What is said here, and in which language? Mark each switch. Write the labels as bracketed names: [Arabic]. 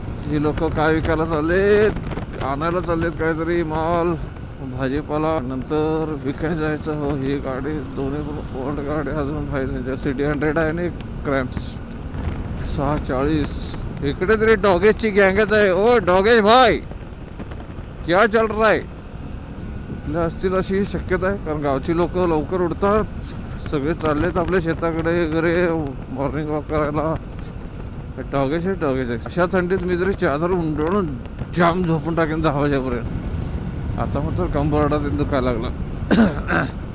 [Marathi] ही लोक काय विकायला चाललेत? आणायला चाललेत काहीतरी माल, भाजीपाला. नंतर विकायला जायचं. हो, ही गाडी दोन्ही ओल्ड गाडी अजून पाहिजे. सिटी 100 आहे आणि क्रॅम्प्स 640. इकडे तरी डॉगेजची गँगच आहे. [Hindi] ओ डॉगेज भाई, क्या चल रहा है? [Marathi] इथल्या असतील अशी शक्यता आहे कारण गावची लोक लवकर उठतात. सगळे चाललेत आपल्या शेताकडे वगैरे मॉर्निंग वॉक करायला. डॉगेज आहे. अशा थंडीत मी जरी चादर उंडवून जाम झोपून टाकेन 10 वाजेपर्यंत. आता मात्र कंबरडा दुखायला लागला.